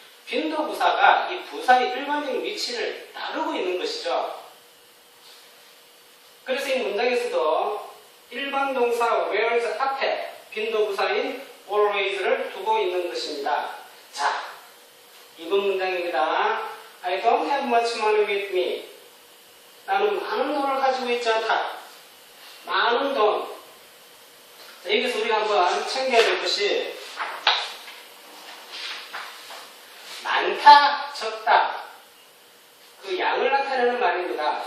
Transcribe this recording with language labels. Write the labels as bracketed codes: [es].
[ko] 빈도부사가 이 부사의 일반적인 위치를 다루고 있는 것이죠. 그래서 이 문장에서도 일반 동사 wears 앞에 빈도부사인 always를 두고 있는 것입니다. 자, 2번 문장입니다. [en] I don't have much money with me. [ko] 나는 많은 돈을 가지고 있지 않다. 많은 돈. 자, 여기서 우리가 한번 챙겨야 될 것이 많다, 적다. 그 양을 나타내는 말입니다.